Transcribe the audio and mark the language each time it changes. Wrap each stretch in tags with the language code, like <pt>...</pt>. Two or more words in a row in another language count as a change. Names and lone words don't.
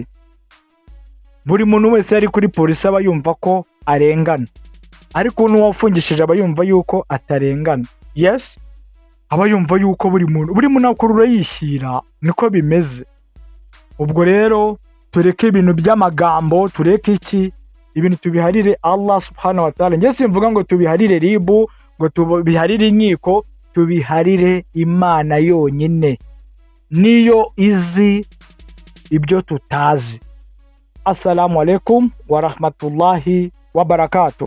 <rw>Buri muntu wese yari kuri polisi aba yumva ko arengana, ariko n'uwafungishije aba yumva yuko atarengana. Yes, aba yumva yuko buri muntu akurura yishyira, niko bimeze. Ubwo rero tureke ibintu by'amagambo, tureke ibintu tubiharire</rw> <ar>الله سبحانه وتعالى.</ar> <rw>Njye simvuga ngo tubiharire ribu, ngo tubiharire inkiko, tubiharire Imana yonyine, niyo izi ibyo tutazi.</rw> <ar>السلام عليكم ورحمة الله وبركاته.</ar>